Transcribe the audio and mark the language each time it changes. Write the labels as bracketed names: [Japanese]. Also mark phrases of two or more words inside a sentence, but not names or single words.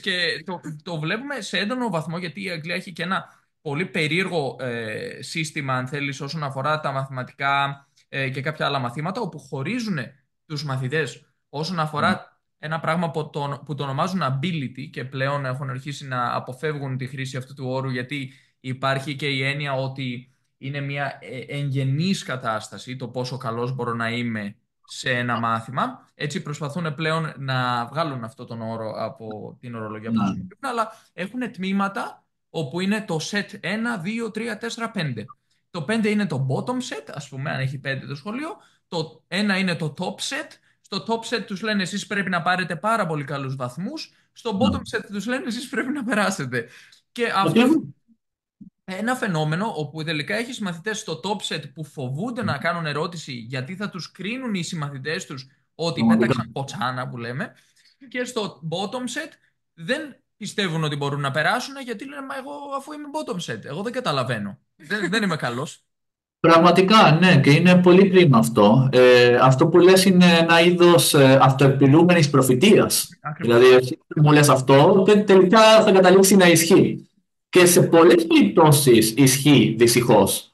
[Greek] Και το βλέπουμε σε έντονο βαθμό, γιατί η Αγγλία έχει και ένα πολύ περίεργο σύστημα, αν θέλεις, όσον αφορά τα μαθηματικά και κάποια άλλα μαθήματα, όπου χωρίζουν τους μαθητές όσον αφορά ένα πράγμα που το ονομάζουν ability, και πλέον έχουν αρχίσει να αποφεύγουν τη χρήση αυτού του όρου, γιατί υπάρχει και η έννοια ότι είναι μια εγγενής κατάσταση το πόσο καλός μπορώ να είμαι σε ένα μάθημα. Έτσι προσπαθούν πλέον να βγάλουν αυτό τον όρο από την ορολογία που Ναι. χρησιμοποιούν, αλλά έχουν τμήματα όπου είναι το set 1, 2, 3, 4, 5. Το 5 είναι το [English] bottom set, [Greek] ας πούμε, αν έχει 5 το σχολείο. Το 1 είναι το [English] top set. [Greek] Στο [English] top set [Greek] τους λένε εσείς πρέπει να πάρετε πάρα πολύ καλούς βαθμούς. Στο [English] bottom set [Greek] τους λένε εσείς πρέπει να περάσετε. Και αυτό είναι ένα φαινόμενο όπου τελικά έχεις μαθητές στο [English] top set [Greek] που φοβούνται να κάνουν ερώτηση γιατί θα τους κρίνουν οι συμμαθητές τους ότι πέταξαν ποτσάνα, που λέμε, και στο [English] bottom set [Greek] δεν πιστεύουν ότι μπορούν να περάσουν γιατί λένε μα εγώ αφού είμαι [English] bottom set, [Greek] εγώ δεν καταλαβαίνω, δεν είμαι καλός. Πραγματικά, ναι, και είναι πολύ κρίμα αυτό. Αυτό που λες είναι ένα είδος αυτοεπιλούμενης προφητείας. Ακριβώς. Δηλαδή, εσύ μου λες αυτό και τελικά θα καταλήξει να ισχύει. Και σε πολλές περιπτώσεις ισχύει, δυστυχώς.